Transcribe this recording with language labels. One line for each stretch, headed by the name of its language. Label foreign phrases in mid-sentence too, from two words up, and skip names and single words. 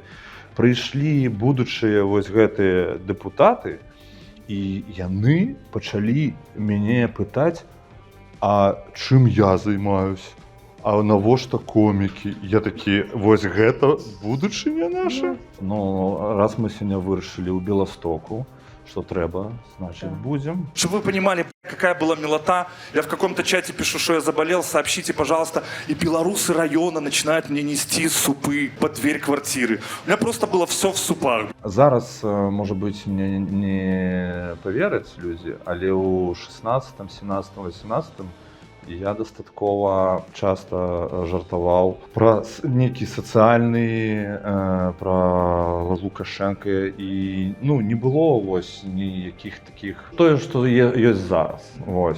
Belarusian: Прыйшлі будучыя вось гэтыя дэпутаты, і яны пачалі мяне пытаць, а чым я займаюсь? А навошта комікі? Я такі, вось гэта будучыня наша? Ну, раз мы сёння вырашылі ў Беластоку,
Russian: что трэба, значит, будем. Чтобы вы понимали, какая была милота, я в каком-то чате пишу, что я заболел, сообщите, пожалуйста, и белорусы района начинают мне нести супы под дверь квартиры. У меня просто было все в супах. Зараз, может быть, мне не поверят люди,
Belarusian: але у 16, 17, 18 Я дастаткова часта жартаваў пра нейкі сацыяльны, пра Лукашенка і не было вось ніякіх такіх тое, што ёсць зараз. Вось.